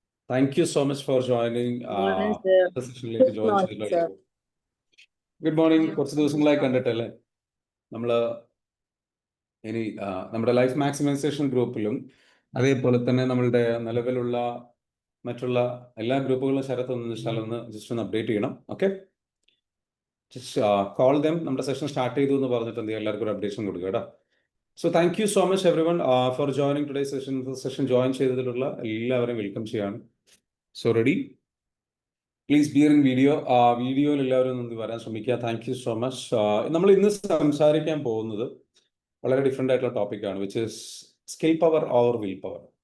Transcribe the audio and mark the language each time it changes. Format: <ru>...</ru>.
<en>Thank you so much for joining. Morning, sir. the session-ലേക്ക് join morning,</en> <ml>ചെയ്തിട്ടുള്ള</ml> <en>sir. Good morning.</en> <ml>കുറച്ച് ദിവസങ്ങളായി കണ്ടിട്ടല്ലേ നമ്മള് ഇനി നമ്മുടെ ലൈഫ് മാക്സിമൈസേഷൻ ഗ്രൂപ്പിലും അതേപോലെ തന്നെ നമ്മളുടെ നിലവിലുള്ള മറ്റുള്ള എല്ലാ ഗ്രൂപ്പുകളും ഒന്ന് ജസ്റ്റ് ഒന്ന് അപ്ഡേറ്റ് ചെയ്യണം. Okay,</ml> <en>Just call them.</en> <ml>നമ്മുടെ സെഷൻ സ്റ്റാർട്ട് ചെയ്തു എന്ന് പറഞ്ഞിട്ട് എന്ത് എല്ലാവർക്കും ഒരു അപ്ഡേഷൻ കൊടുക്കുക കേട്ടോ.</ml> <en>So thank you so much everyone for joining today's session. The session join</en> <ml>ചെയ്തിട്ടുള്ള എല്ലാവരെയും വെൽക്കം ചെയ്യാണ്.</ml> <en>So ready? Please be in video.</en> <ml>വീഡിയോയിൽ എല്ലാവരും ഒന്ന് വരാൻ ശ്രമിക്കുക. Thank you so much. നമ്മൾ ഇന്ന് സംസാരിക്കാൻ പോകുന്നത് വളരെ ഡിഫറെൻ്റ് ആയിട്ടുള്ള ടോപ്പിക്കാണ്,</ml> <en>Which is skill power or will power.</en>